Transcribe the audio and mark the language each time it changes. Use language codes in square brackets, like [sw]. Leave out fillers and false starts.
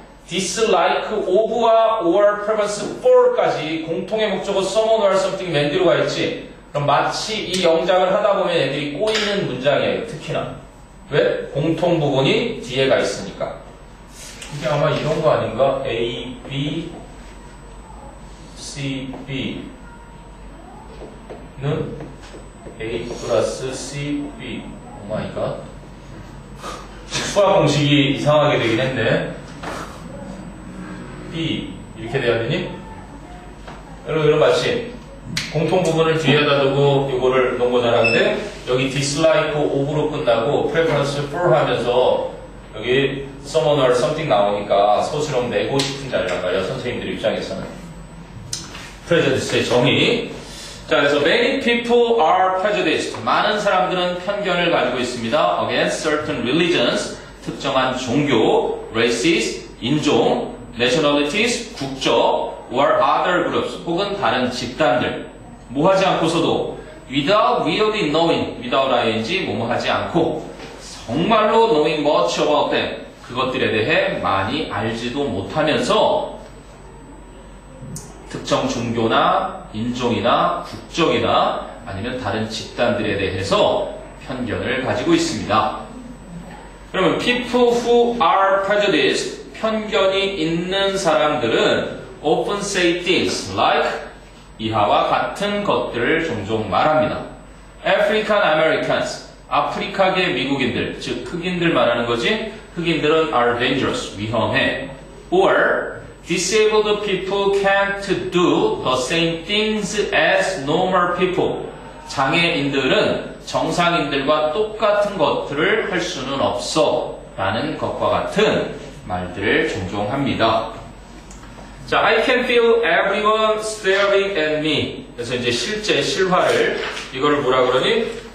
[ko] dislike of와 or preference for까지 공통의 목적어 someone or something 맨 뒤로 가 있지. 그럼 마치 이 영작을 하다 보면 애들이 꼬이는 문장이에요. 특히나. 왜? 공통 부분이 뒤에 가 있으니까. 이게 아마 이런 거 아닌가? A, B, C, B는 A 플러스 C, B. 오마이갓. 수학 공식이 이상하게 되긴 했네. B 이렇게 돼야 되니? 이런 마치 공통 부분을 뒤에다 두고 이거를 놓은 거잖아는데 여기 dislike of로 끝나고 preference for 하면서 여기 someone or something 나오니까 서술형 내고 싶은 자리란 말이야. 선생님들 입장에서는. prejudice의 정의. [en] 자, 그래서 many people are prejudiced. [ko] 많은 사람들은 편견을 가지고 있습니다. [en] against certain religions. [ko] 특정한 종교, [en] races, 인종, nationalities, 국적, or other groups. [ko] 혹은 다른 집단들. 뭐 하지 않고서도 [en] without really knowing, without ing, [ko] 뭐뭐 하지 않고 정말로 [en] knowing much about them. [ko] 그것들에 대해 많이 알지도 못하면서 특정 종교나 인종이나 국적이나 아니면 다른 집단들에 대해서 편견을 가지고 있습니다. 그러면 [en] people who are prejudiced, [ko] 편견이 있는 사람들은 [en] often say things like [ko] 이하와 같은 것들을 종종 말합니다. African Americans, 아프리카계 미국인들, 즉 흑인들 말하는 거지. 흑인들은 [en] are dangerous, [ko] 위험해. [en] Or disabled people can't do the same things as normal people. [ko] 장애인들은 정상인들과 똑같은 것들을 할 수는 없어. 라는 것과 같은 말들을 종종 합니다. [en] 자, I can feel everyone staring at me. [ko] 그래서 이제 실제 실화를 이거를 뭐라 그러니?